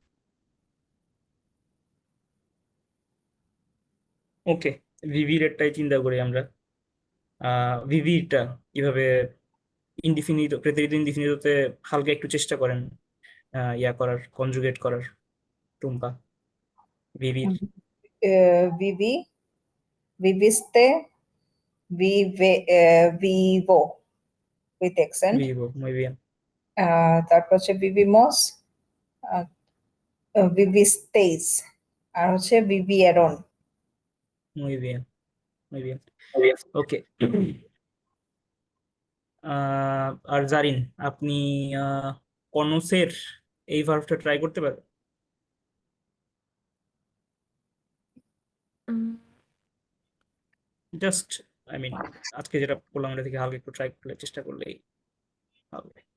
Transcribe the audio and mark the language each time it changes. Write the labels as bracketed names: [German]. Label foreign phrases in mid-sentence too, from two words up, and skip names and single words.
[Bangla] ওকে, ভিভির একটাই চিন্তা করি আমরা। ভিভিটা কিভাবে ইনডিফিনিট প্রেতেরিত ইনডিফিনিটতে হালকা একটু চেষ্টা করেন ইয়া করার, কনজুগেট করার টুম্পা, ভিভির। [Spanish] vivi, viviste, vivo [English] with accent. [Spanish] ভিভো, muy bien. [Bangla] তারপর হচ্ছে [Spanish] vivimos, vivisteis, [Bangla] আর হচ্ছে [Spanish] vivieron. muy bien, muy bien. [Bangla] ওকে, আর জারিন, আপনি কনসের এই ভার্বটা ট্রাই করতে পারেন? [English] just I mean [Bangla] আজকে যেটা বললাম এটা থেকে হালকা একটু ট্রাই করলে, চেষ্টা করলেই হবে।